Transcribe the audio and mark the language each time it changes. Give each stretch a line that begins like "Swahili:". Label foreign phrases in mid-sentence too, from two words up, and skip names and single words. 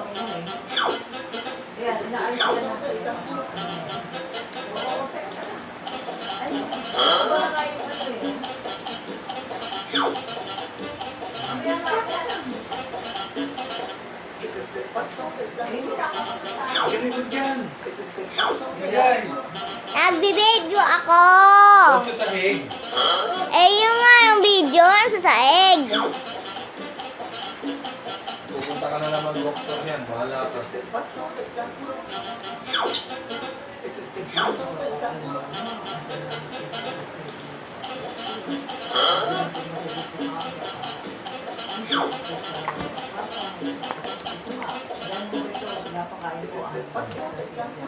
Spanish: Este es el paso del canguro. Este es el paso del canguro.
Filipino: Ganito dyan.
Spanish: Este es el paso del
Filipino: Yan.
Spanish: canguro.
Filipino: Nagbibideo ako. Ito sa hig. Eh, yung nga yung video, nasa saig. Pupunta ka na naman doktor yan. Bahala
Spanish: Este
Filipino: ka.
Spanish: es el paso del canguro. Este es el paso del canguro. Este es el paso del canguro.